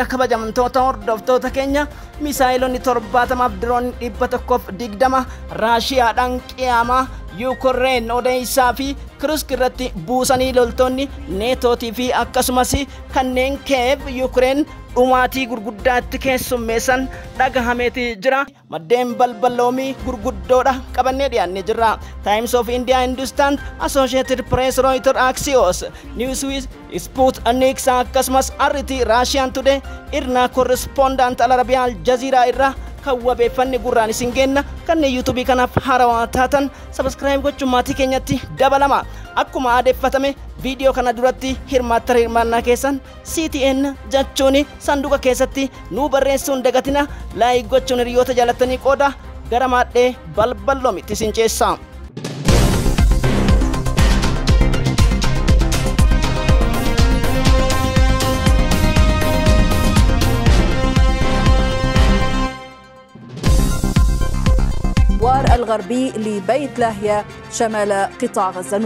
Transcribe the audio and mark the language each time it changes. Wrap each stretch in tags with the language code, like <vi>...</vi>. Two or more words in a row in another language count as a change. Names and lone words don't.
<om>Kabajamtoota hordoftoota keenya misaayilonni 70 fi diroonii 120 Raashiyaadhaan qiyaamaa Yuukireen Odessaa fi Kursk irratti buusanii loltoonni neetootii fi akkasumas kanneen Kiev Yuukireen dhumaatii gurguddaatti keessummeessan dhagahameeti jira. Maddeen balballoomii gurguddoodha qabannee dhiyaannee jirra. Times of India, Hindustan, Associated Press, Reuters, Axios, Newsweek, Sputnik akkasumas RT, Russian Today, Irna Correspondent Al Arabiyaa Al Jazeera irra kawwabeeffanni gurraan isin kenna. Kanneen YouTube kanaaf haarawaa taatan subscribe gochuun maatii keenyatti dabalama. Akkuma aadeeffatame video kana duratti hirmaannaa keessan CTN jechuun sanduuqa keessatti nu barreessuun dagatina. Like gochuun hiriyoota jaalatanii qooda gara maadhee balballoomitti isin ceessa.</om> <ar>الغربي لبيت لاهيا شمال قطاع غزة.</ar>